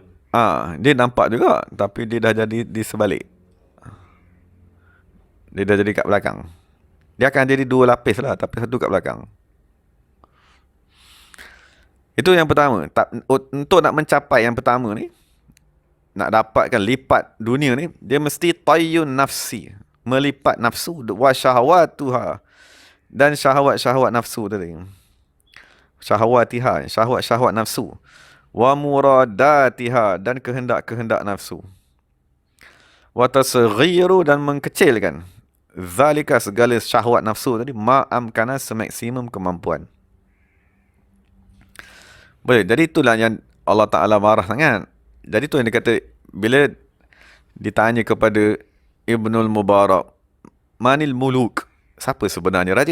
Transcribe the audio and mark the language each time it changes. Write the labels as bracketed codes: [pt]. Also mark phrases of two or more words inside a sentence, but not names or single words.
[ms] Dia nampak juga, tapi dia dah jadi di sebalik. Dia dah jadi kat belakang. Dia akan jadi dua lapis lah, tapi satu kat belakang. Itu yang pertama. Untuk nak mencapai yang pertama ni, nak dapatkan lipat dunia ni, dia mesti [ar] طي النفس, [ms] melipat nafsu, [ar] وشهواتها, [ms] dan syahwat-syahwat nafsu tadi. Syahwatiha, syahwat-syahwat nafsu. [ar] ومراداتها, [ms] dan kehendak-kehendak nafsu. [ar] وتصغير, [ms] dan mengkecilkan zalika, segala syahwat nafsu tadi, ma'amkana, semaksimum kemampuan. Boleh. Jadi itulah yang Allah Ta'ala marah sangat. Jadi tu yang dia kata, bila ditanya kepada Ibnul Mubarak, [ar] من الملوك, [ms] siapa sebenarnya raja?